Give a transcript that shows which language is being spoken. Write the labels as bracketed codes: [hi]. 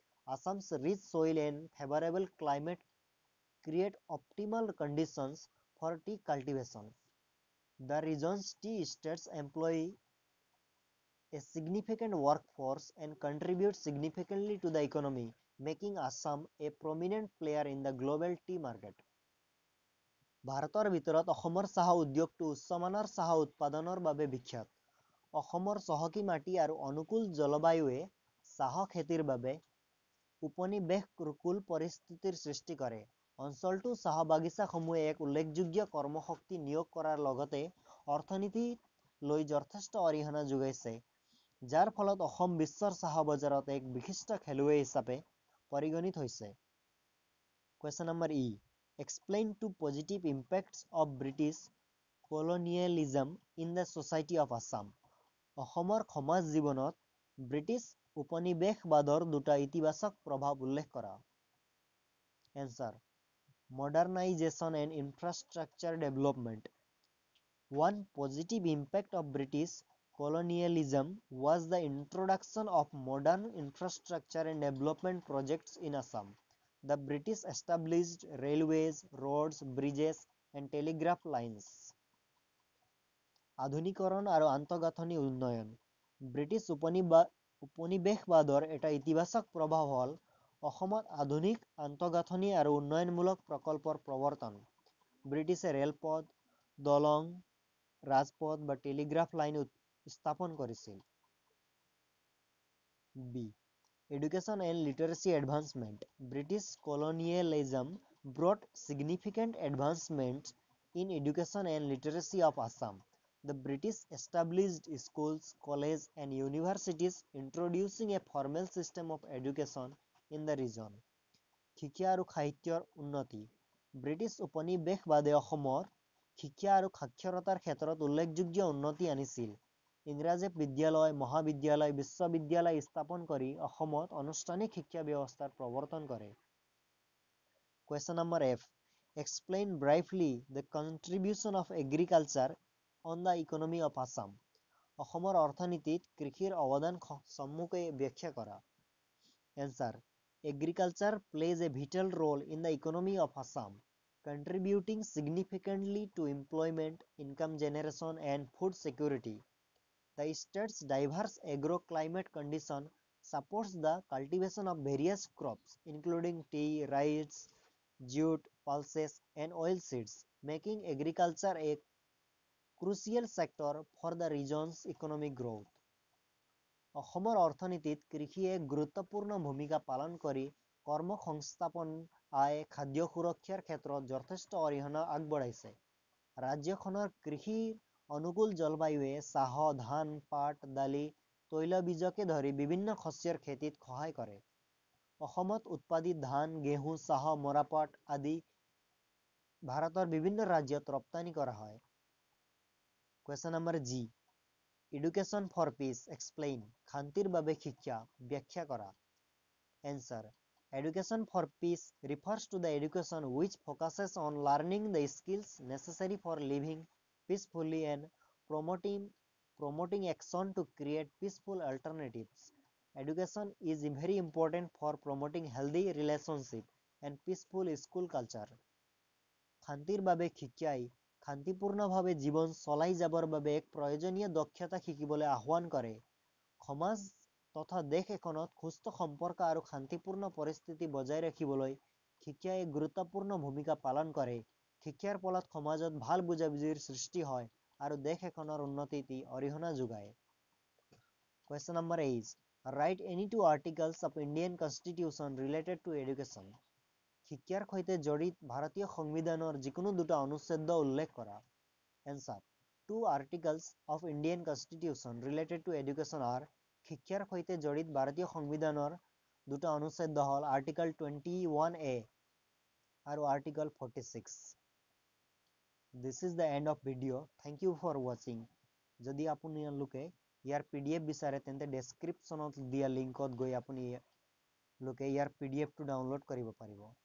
[en] Assam's rich soil and favorable climate create optimal conditions for tea cultivation. The region's tea estates employ a significant workforce and contribute significantly to the economy, making Assam a prominent player in the global tea market. [as] ভাৰতৰ ভিতৰত অসমৰ চাহ উদ্যোগটো উচ্চমানৰ চাহ উৎপাদনৰ বাবে বিখ্যাত। অসমৰ চহকী মাটি আৰু অনুকূল জলবায়ুৱে চাহ খেতিৰ বাবে উপনিবেশকুল পৰিস্থিতিৰ সৃষ্টি কৰে। অঞ্চলটো চাহ বাগিচাসমূহে এক উল্লেখযোগ্য কৰ্মশক্তি নিয়োগ কৰাৰ লগতে অৰ্থনীতিলৈ যথেষ্ট অৰিহণা যোগাইছে, যাৰ ফলত অসম বিশ্বৰ চাহ বজাৰত এক বিশিষ্ট খেলুৱৈ হিচাপে পৰিগণিত হৈছে। [en] Question number E. Explain two positive impacts of British colonialism in the society of Assam. [as] অসমৰ সমাজ জীৱনত ব্ৰিটিছ উপনিবেশবাদৰ দুটা ইতিবাচক প্ৰভাৱ উল্লেখ কৰা। [en] Answer. Modernization and infrastructure development. One positive impact of British colonialism was the introduction of modern infrastructure and development projects in Assam. The British established railways, roads, bridges, and telegraph lines. [as] আধুনিকৰণ আৰু আন্তঃগাঁথনি উন্নয়ন। British উপনিবেশবাদৰ এটা ইতিবাচক প্ৰভাৱ হ'ল অসমত আধুনিক আন্তঃগাঁথনি আৰু উন্নয়নমূলক প্ৰকল্পৰ প্ৰৱৰ্তন। ব্ৰিটিছে ৰেলপথ, দলং, ৰাজপথ বা টেলিগ্ৰাফ লাইন স্থাপন কৰিছিল। [en] B. Education and literacy advancement. British colonialism brought significant advancements in education and literacy of Assam. The British established schools, colleges, and universities, introducing a formal system of education in the region. [as] শিক্ষা আৰু সাহিত্যৰ উন্নতি। British উপনিবেশবাদে অসমৰ শিক্ষা আৰু সাক্ষৰতাৰ ক্ষেত্ৰত উল্লেখযোগ্য উন্নতি আনিছিল। ইংৰাজী বিদ্যালয়, মহাবিদ্যালয়, বিশ্ববিদ্যালয় স্থাপন কৰি অসমত আনুষ্ঠানিক শিক্ষা ব্যৱস্থাৰ প্ৰৱৰ্তন কৰে। [en] Question number F. Explain briefly the contribution of agriculture on the economy of Assam. [as] অসমৰ অৰ্থনীতিত কৃষিৰ অৱদান চমুকৈ ব্যাখ্যা কৰা। [en] Answer. Agriculture plays a vital role in the economy of Assam, contributing significantly to employment, income generation, and food security. The state's diverse agroclimate condition supports the cultivation of various crops, including tea, rice, jute, pulses, and oilseeds, making agriculture a crucial sector for the region's economic growth. [as] অসমৰ অৰ্থনীতিত কৃষিয়ে এক গুৰুত্বপূৰ্ণ ভূমিকা পালন কৰি কৰ্মসংস্থাপন, আয়, খাদ্য সুৰক্ষাৰ ক্ষেত্ৰত যথেষ্ট অৰিহণা আগবঢ়াইছে। ৰাজ্যখনৰ কৃষিৰ অনুকূল জলবায়ুৱে চাহ, ধান, পাট, দালি, তৈলবীজকে ধৰি বিভিন্ন শস্যৰ খেতিত সহায় কৰে। অসমত উৎপাদিত ধান, ঘেঁহু, চাহ, মৰাপাট আদি ভাৰতৰ বিভিন্ন ৰাজ্যত ৰপ্তানি কৰা হয়। [en] Question number G. Education for peace. Explain. [as] শান্তিৰ বাবে শিক্ষা ব্যাখ্যা কৰা. [en] Answer. Education for peace refers to the education which focuses on learning the skills necessary for living peacefully and promoting action to create peaceful alternatives. Education is very important for promoting healthy relationship and peaceful school culture. [as] শান্তিৰ বাবে শিক্ষাই শান্তিপূৰ্ণভাৱে জীৱন চলাই যাবৰ বাবে এক প্ৰয়োজনীয় দক্ষতা শিকিবলৈ আহ্বান কৰে। সমাজ তথা দেশ এখনত সুস্থ সম্পৰ্ক আৰু শান্তিপূৰ্ণ পৰিস্থিতি বজাই ৰাখিবলৈ শিক্ষাই এক গুৰুত্বপূৰ্ণ ভূমিকা পালন কৰে। শিক্ষাৰ ফলত সমাজত ভাল বুজাবুজিৰ সৃষ্টি হয় আৰু দেশ এখনৰ উন্নতিত অৰিহণা যোগায়। [en] Question number 8. Write any two articles of Indian Constitution related to education. [as] শিক্ষাৰ সৈতে জড়িত ভাৰতীয় সংবিধানৰ যিকোনো দুটা অনুচ্ছেদ উল্লেখ কৰা। [en] Answer. Two articles of Indian Constitution related to education are [as] শিক্ষাৰ সৈতে জড়িত ভাৰতীয় সংবিধানৰ দুটা অনুচ্ছেদ হ'ল Article 21A আৰু Article 46. [en] This is the end of video. Thank you for watching. [as] যদি আপোনালোকে ইয়াৰ PDF বিচাৰে তেন্তে ডেছক্ৰিপশ্যনত দিয়া লিংকত গৈ আপুনি ইয়াৰ PDFটো ডাউনলোড কৰিব পাৰিব।